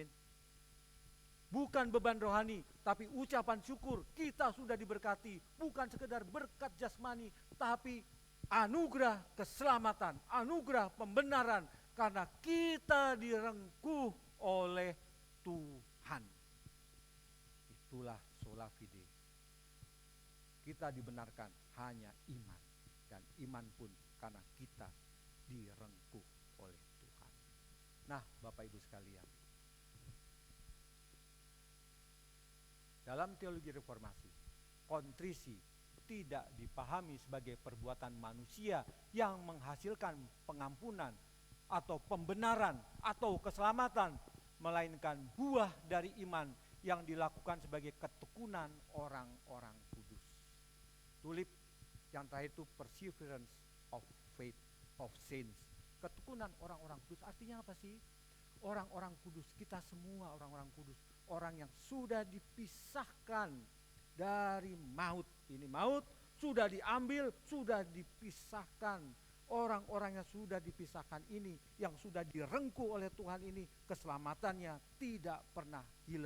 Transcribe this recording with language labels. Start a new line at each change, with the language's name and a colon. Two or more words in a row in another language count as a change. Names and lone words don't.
Indonesian: Bukan beban rohani, tapi ucapan syukur. Kita sudah diberkati, bukan sekedar berkat jasmani, tapi anugerah keselamatan, anugerah pembenaran, karena kita direngkuh oleh Tuhan. Itulah
Latin: sola fide.
Indonesian: Kita dibenarkan hanya iman, dan iman pun karena kita direngkuh oleh Tuhan. Nah, Bapak Ibu sekalian, dalam teologi reformasi, kontrisi tidak dipahami sebagai perbuatan manusia yang menghasilkan pengampunan atau pembenaran atau keselamatan, melainkan buah dari iman yang dilakukan sebagai ketekunan orang-orang kudus. Tulip yang terakhir itu
English: perseverance of faith of saints.
Indonesian: Ketekunan orang-orang kudus artinya apa sih? Orang-orang kudus, kita semua orang-orang kudus, orang yang sudah dipisahkan dari maut. Ini maut sudah diambil, sudah dipisahkan. Orang-orang yang sudah dipisahkan ini, yang sudah direngkuh oleh Tuhan ini, keselamatannya tidak pernah hilang.